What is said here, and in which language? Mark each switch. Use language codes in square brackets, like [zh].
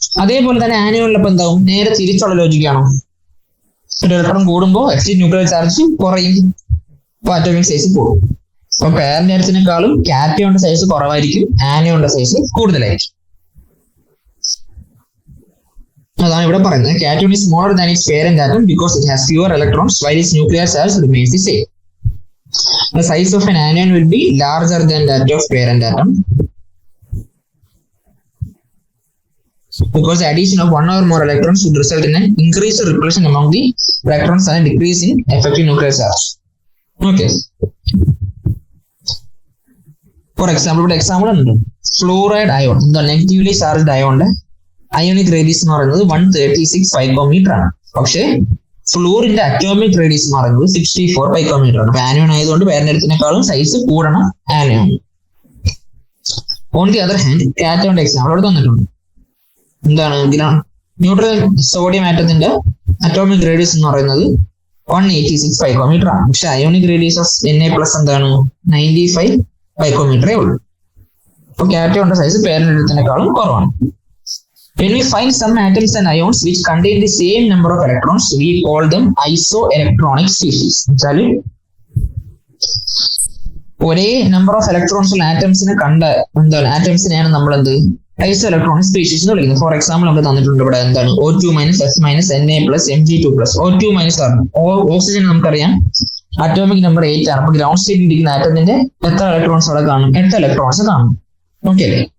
[ml] അതേപോലെ തന്നെ ആനയോണിലപ്പം എന്താവും? നേരെ തിരിച്ചുള്ള ലോജിക്കാണോ? ഒരു ഇലക്ട്രോൺ കൂടുമ്പോൾ എഫക്റ്റീവ് ന്യൂക്ലിയർ ചാർജ് കുറയും, അപ്പൊ അറ്റോമിക് സൈസ് കൂടും. അപ്പൊ പാരന്റ് ആറ്റത്തിനേക്കാളും കാറ്റയോണിന്റെ സൈസ് കുറവായിരിക്കും, ആനയോണിന്റെ സൈസ് കൂടുതലായിരിക്കും. അതാണ് ഇവിടെ പറയുന്നത്. [en] Cation is smaller than its parent atom because it has fewer electrons while its nuclear charge remains the same. The size of an anion will be larger than that of parent atom because the addition of 1 or more electrons would result in an increased repulsion among the electrons and a decrease in effective nuclear charge. Okay. For example, [ml] ഇവിടെ example ഉണ്ട്. Fluoride ion, എന്താ negatively charged അയോണിന്റെ ionic radius എന്ന് പറയുന്നത് 136 picometre ആണ്. പക്ഷേ ഫ്ലൂറിന്റെ atomic radius എന്ന് പറയുന്നത് 64 picometre ആണ്. ആനയോൺ ആയതുകൊണ്ട് പാരന്റത്തിനേക്കാളും സൈസ് കൂടണം anion. [en] on the other hand [ml] കാറ്റയോണിന്റെ example അവിടെ തന്നിട്ടുണ്ട്. എന്താണ്, ന്യൂട്രൽ സോഡിയം ആറ്റത്തിന്റെ അറ്റോമിക് റേഡിയസ് എന്ന് പറയുന്നത് 186 പൈക്കോമീറ്റർ ആണ്. പക്ഷെ അയോണിക് റേഡിയസ് ഓഫ് Na+ എന്താണ് 95 പൈക്കോമീറ്ററേ ഉള്ളൂ. അപ്പൊ കാറ്റയോണിന്റെ സൈസ് പാരന്റത്തിനേക്കാളും കുറവാണ്. [en] When we find some atoms and ions which contain the same number of electrons, we call them isoelectronic species. [ml] ഒരേ നമ്പർ ഓഫ് ഇലക്ട്രോൺസ് ഉള്ള ആറ്റംസിനെ എന്താണ് ആറ്റംസിനെയാണ് നമ്മൾ എന്ത് ഐസോ ഇലക്ട്രോണിക് സ്പീഷീസ് എന്ന് വിളിക്കുന്നത്. ഫോർ എക്സാമ്പിൾ നമുക്ക് തന്നിട്ടുണ്ട് ഇവിടെ എന്താണ് O2 - F - Na + Mg2+. O2 - ആണ്. ഓക്സിജൻ നമുക്കറിയാം അറ്റോമിക് നമ്പർ 8 ആണ്. അപ്പൊ ഗ്രൗണ്ട് സ്റ്റേറ്റിൽ ഇരിക്കുന്ന ആറ്റത്തിന്റെ എത്ര ഇലക്ട്രോൺസ് അവിടെ കാണും? 8 ഇലക്ട്രോൺസ് കാണും. ഓക്കെ അല്ലേ?